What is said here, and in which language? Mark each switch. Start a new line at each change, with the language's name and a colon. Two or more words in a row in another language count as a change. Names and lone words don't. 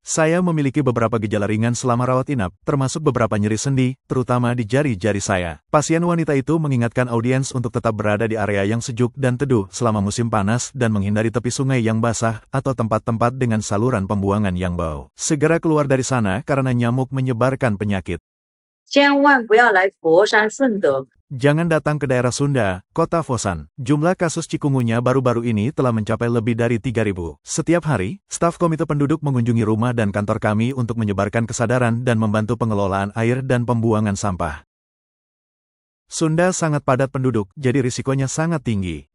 Indonesian: Saya memiliki beberapa gejala ringan selama rawat inap, termasuk beberapa nyeri sendi, terutama di jari-jari saya. Pasien wanita itu mengingatkan audiens untuk tetap berada di area yang sejuk dan teduh selama musim panas dan menghindari tepi sungai yang basah atau tempat-tempat dengan saluran pembuangan yang bau. Segera keluar dari sana karena nyamuk menyebarkan penyakit.
Chinese: 千万不要来佛山顺德。
Indonesian: Jangan datang ke daerah Sunda, kota Fosan. Jumlah kasus cikungunya baru-baru ini telah mencapai lebih dari 3.000. Setiap hari, staf komite penduduk mengunjungi rumah dan kantor kami untuk menyebarkan kesadaran dan membantu pengelolaan air dan pembuangan sampah. Sunda sangat padat penduduk, jadi risikonya sangat tinggi.